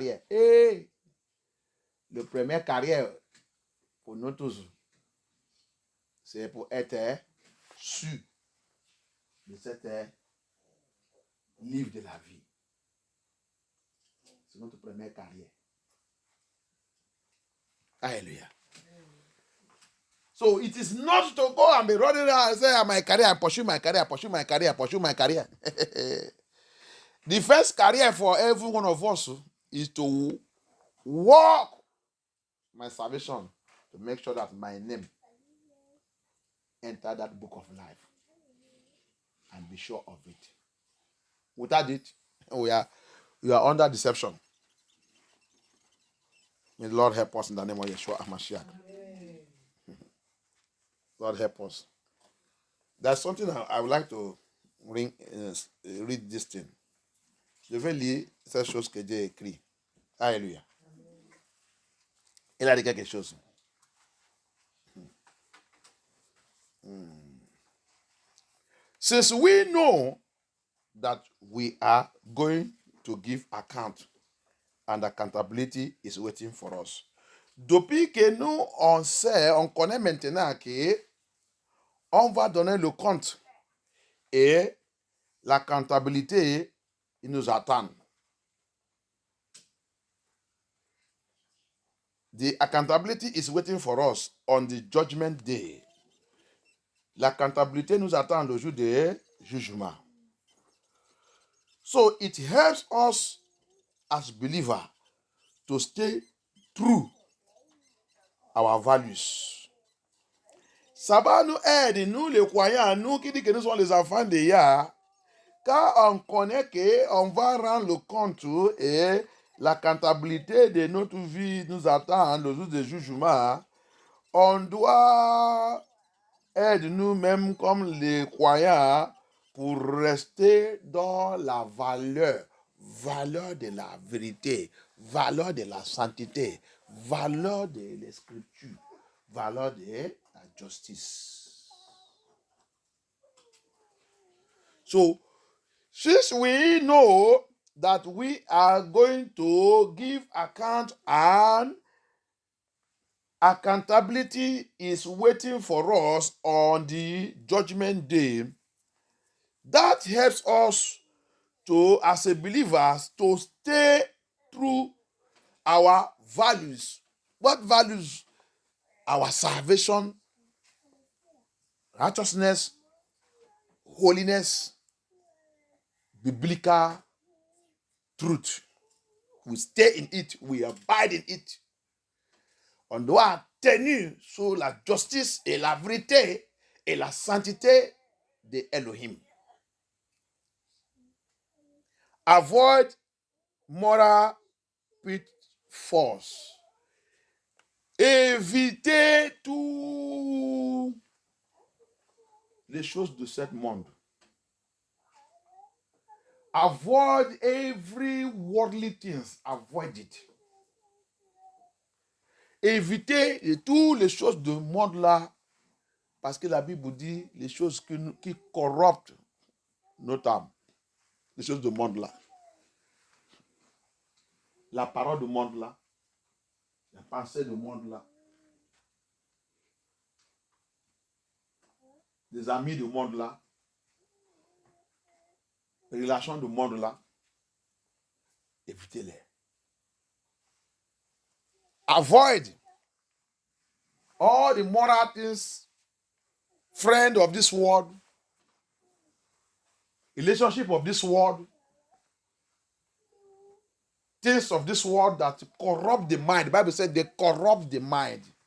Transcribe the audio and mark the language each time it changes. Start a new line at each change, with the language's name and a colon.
French: Et le premier carrière pour nous tous, c'est pour être sûr de cette livre de la vie. C'est notre première carrière. Hallelujah.
English: So it is not to go and be running around and say, my career, I pursue my career, I pursue my career, I pursue my career. The first career for every one of us is to walk my salvation, to make sure that my name enter that book of life and be sure of it. Without it, you are under deception. May the Lord help us in the name of Yeshua HaMashiach. Lord help us. There's something I would like to read this thing.
French: Je vais lire cette chose que Dieu a écrit. Alléluia. Il a dit quelque chose.
English: Since we know that we are going to give account and accountability is waiting for us.
French: Depuis que nous, on sait, on connaît maintenant que on va donner le compte et l'accountabilité, il nous attend.
English: The accountability is waiting for us on the judgment day.
French: L'accountabilité nous attend le jour du jugement.
English: So it helps us as believers to stay true our values.
French: Ça va nous aider, nous les croyants, nous qui disons que nous sommes les enfants de Yah, car on connaît qu'on va rendre le compte et la comptabilité de notre vie nous attend le jour du jugement. On doit aider nous-mêmes comme les croyants pour rester dans la valeur de la vérité, valeur de la sainteté, valeur de la scripture, valeur de la justice.
English: So, since we know that we are going to give account and accountability is waiting for us on the judgment day, that helps us to, as a believers, to stay true our values. What values? Our salvation, righteousness, holiness, biblical truth. We stay in it, we abide in it.
French: On doit tenir sur la justice et la vérité et la sainteté de Elohim.
English: Avoid moral pitfalls.
French: Évitez toutes les choses de ce monde.
English: Avoid every worldly things. Avoid it.
French: Évitez toutes les choses du monde là, parce que la Bible dit les choses qui corrompent notre âme. Les choses du monde là. La parole du monde là. La pensée du monde là. Les amis du monde là. Les relations du monde là. Évitez-les.
English: Avoid all the moral things, friend of this world, relationship of this world, things of this world that corrupt the mind. The Bible said they corrupt the mind.